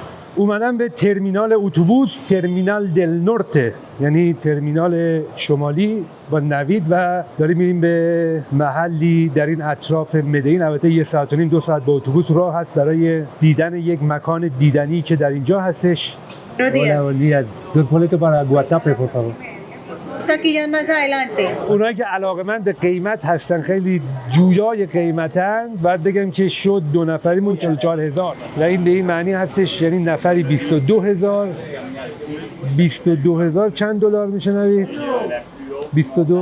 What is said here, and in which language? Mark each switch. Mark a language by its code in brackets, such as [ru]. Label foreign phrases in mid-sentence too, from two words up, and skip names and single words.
[fa] اومدم به ترمینال اتوبوس، ترمینال دل نورته، یعنی ترمینال شمالی با نوید، و داریم میریم به محلی در این اطراف مدین. البته 1 ساعت و نیم 2 ساعت با اتوبوس راه هست برای دیدن یک مکان دیدنی که در اینجا هستش. [es] Dos boletos para Guatape, por favor. Taquillas más adelante. [fa] اونایی که علاقه‌مند به قیمت هستن، خیلی جویای قیمتن، باید بگم که شد 2 نفریمون 44,000 و این به این معنی هستش یعنی نفری 22,000. 22,000 چند دلار میشه نوید؟ 22